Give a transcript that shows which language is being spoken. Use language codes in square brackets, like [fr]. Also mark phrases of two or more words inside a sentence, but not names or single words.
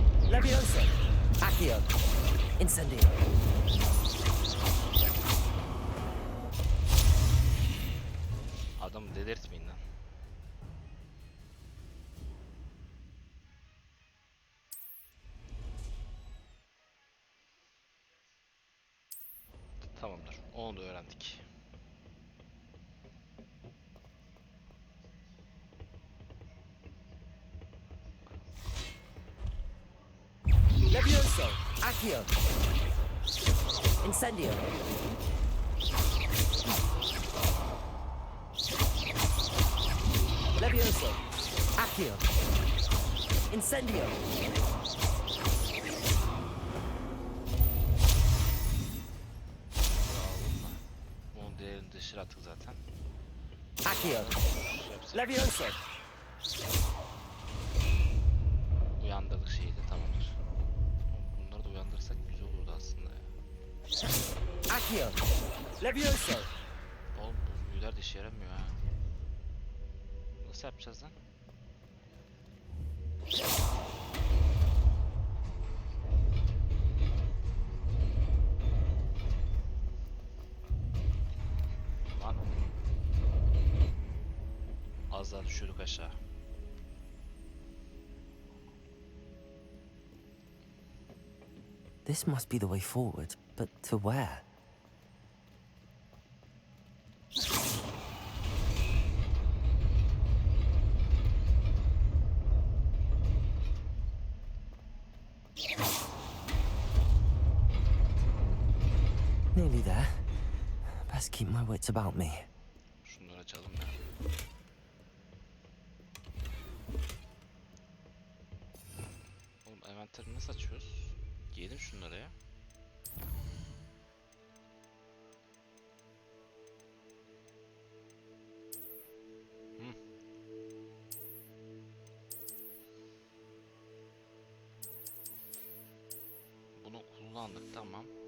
[tr] Levioso. Accio. Incendio. Adamı delirtmeyin lan. Tamamdır. Onu da öğrendik. Levioso. Accio. Incendio. Levioso. Accio. Incendio. Bunun değerini dışarı attık zaten. Accio. Levioso. Uyandırdık şeyi de tamamdır. Bunları da uyandırırsak güzel olurdu aslında ya. Accio. Levioso. Oğlum bu büyüler de işe yaramıyor ha. Nasıl yapacağız lan? Lan. Az daha düşüyorduk aşağı. [en] This must be the way forward, but to where? Nearly there. Best keep my wits about me. [tr] Şunları açalım ya. Oğlum envanteri nasıl açıyoruz? Giyelim şunları ya. Bunu kullandık, tamam.